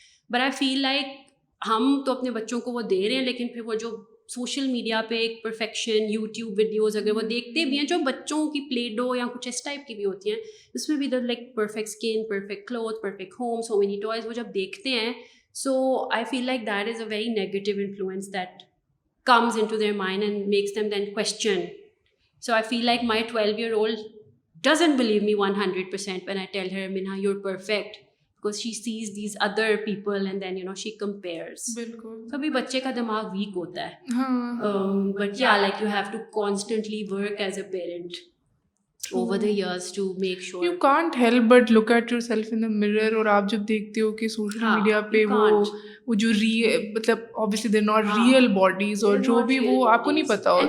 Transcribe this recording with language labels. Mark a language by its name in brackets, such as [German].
[Urdu] But I feel like ہم تو اپنے بچوں کو وہ دے رہے ہیں، لیکن پھر وہ جو سوشل میڈیا پہ ایک پرفیکشن یوٹیوب ویڈیوز اگر وہ دیکھتے بھی ہیں جو بچوں کی پلے ڈو یا کچھ اس ٹائپ کی بھی ہوتی ہیں، اس میں بھی like perfect skin, perfect cloth, perfect home, so many toys, وہ جب دیکھتے ہیں، [English] so I feel like that is a very negative influence that comes into their mind and makes them then question. So I feel like my 12-year-old doesn't believe me 100% when I tell her, Minha, you're perfect, because she sees these other people and then she compares. [Urdu] بالکل. کبھی بچے کا دماغ week ہوتا ہے. ہاں. [English] But yeah, like you have to constantly work as a parent over the years to make sure. You can't help but look at yourself in the mirror, [Urdu] اور آپ جب دیکھتے ہو کہ سوشل میڈیا پہ وہ جو مطلب [English] obviously they're not real bodies [Urdu] اور جو بھی وہ آپ کو نہیں پتا ہوتا ہے.